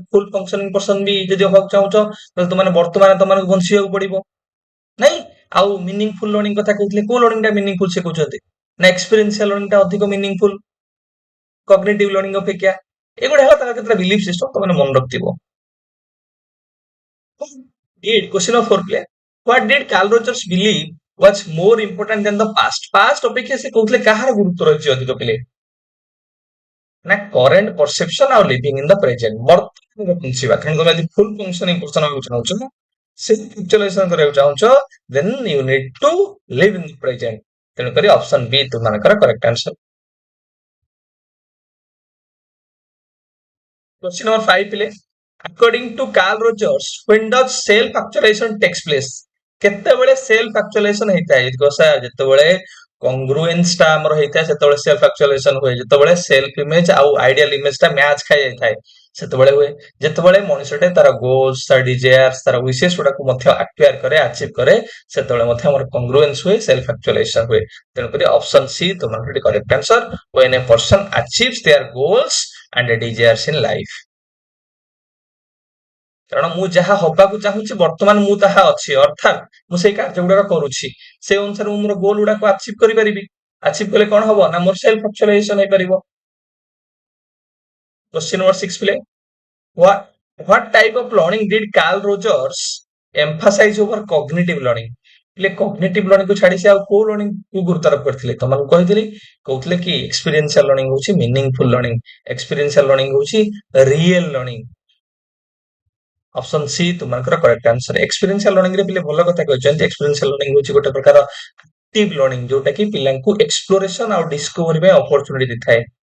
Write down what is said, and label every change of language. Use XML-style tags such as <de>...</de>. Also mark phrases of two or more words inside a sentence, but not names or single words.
<en>full functioning person</en> <or>ବି ଯଦି ହବାକୁ ଚାହୁଁଛ ତାହେଲେ ତୁମାନେ ବର୍ତ୍ତମାନ ତମମାନଙ୍କୁ ବଞ୍ଚିବାକୁ ପଡିବ, ନାଇଁ? ଆଉ</or> <en>meaningful learning</en> <or>କଥା କହୁଥିଲେ, କୋଉ ଲର୍ଣ୍ଣିଂ ଟା ମିନିଂଫୁଲ ସେ କହୁଛନ୍ତି ନା</or> <en>experiential learning</en> <or>ଟା ଅଧିକ</or> <en>meaningful cognitive learning</en> <or>ଅପେକ୍ଷା। ଏଗୁଡା ହେଲା ତାଙ୍କର କେତେଟା</or> <en>belief system,</en> <or>ତମେ ମନେ ରଖିଥିବ।</or> <en>Question of foreplay. What did Carl Rogers believe was more important than the past?</en> <or>Past ଅପେକ୍ଷା ସେ କହୁଥିଲେ କାହାର ଗୁରୁତ୍ୱ ରହିଛି ଅଧିକ ପିଲେ? ନା</or> <en>current perception</en> <or>ଆଉ</or> <en>living in the present,</en> <or>ବର୍ତ୍ତମାନ ବଞ୍ଚିବା। କାରଣ ତମେ ଯଦି</or> <en>full functioning person</en> <or>ହବାକୁ ଚାହୁଁଛ,</or> <en>self actualization</en> <or>କରିବାକୁ ଚାହୁଁଛ,</or> <en>then you need to live in the present.</en> <or>ତେଣୁକରି</or> <en>option B</en> <or>ତୁମମାନଙ୍କର</or> <en>correct answer. Question number 5 ପିଲେ, according to Carl Rogers, when does self actualization takes place?</en> <or>କେତେବେଳେ</or> <en>self actualization</en> <or>ହେଇଥାଏ? ଯେତେବେଳେ କଂଗ୍ରୁଏନ୍ସ ଟା ଆମର ହେଇଥାଏ ସେତେବେଳେ</or> <en>self actualization</en> <or>ହୁଏ। ଯେତେବେଳେ</or> <en>self image</en> <or>ଆଉ</or> <en>ideal image</en> <or>ଟା ମ୍ୟାଚ ଖାଇ ଯାଇଥାଏ ସେତେବେଳେ ହୁଏ। ଯେତେବେଳେ ମଣିଷଟେ ତାର ଗୋଲ୍ସ, ତାର ଡିଜାୟାର୍ସ, ତାର ୱିଶେସ ଗୁଡାକୁ ମଧ୍ୟ ଆକ୍ୱାର କରେ, ଆଚିଭ କରେ, ସେତେବେଳେ ମଧ୍ୟ ଆମର କଂଗ୍ରୁଏନ୍ସ ହୁଏ,</or> <en>self actualization</en> <or>ହୁଏ। ତେଣୁକରି</or> <en>option C</en> <or>ତୁମର</or> <en>correct answer. when a person achieves their goals and desires in life।</en> <or>କାରଣ ମୁଁ ଯାହା ହବାକୁ ଚାହୁଁଛି ବର୍ତ୍ତମାନ ମୁଁ ତାହା ଅଛି, ଅର୍ଥାତ୍ ମୁଁ ସେଇ କାର୍ଯ୍ୟ ଗୁଡାକ କରୁଛି, ସେ ଅନୁସାରେ ମୁଁ ମୋର ଗୋଲ ଗୁଡାକୁ ଆଚିଭ କରିପାରିବି। ଆଚିଭ କଲେ କଣ ହବ ନା ମୋର</or> <en>self actualization</en> <or>ହେଇପାରିବ।</or> <en>Question number 6 ପିଲେ, what type of learning did Carl Rogers emphasize over cognitive learning?</en> <or>ପିଲେ</or> <en>cognitive learning</en> <or>କୁ ଛାଡି ସେ ଆଉ କୋଉ ଲର୍ଣ୍ଣିଂ କୁ ଗୁରୁତ୍ୱାରୋପ କରିଥିଲେ? ତମମାନଙ୍କୁ କହିଥିଲି, କହୁଥିଲେ କି</or> <en>experiential learning</en> <or>ହଉଛି</or> <en>meaningful learning, experiential learning</en> <or>ହଉଛି</or> <en>real learning. option C</en> <or>ତୁମଙ୍କର</or> <en>correct answer. experiential learning</en> <or>ରେ ପିଲେ ଭଲ କଥା କହିଛନ୍ତି।</or> <en>experiential learning</en> <or>ହଉଛି ଗୋଟେ ପ୍ରକାର</or> <en>active learning,</en> <or>ଯୋଉଟା କି ପିଲାଙ୍କୁ ଏକ୍ସପ୍ଲୋରେସନ ଆଉ ଡିସ୍କଭରି ପାଇଁ ଅପରଚୁନିଟି ଦେଇଥାଏ।</or>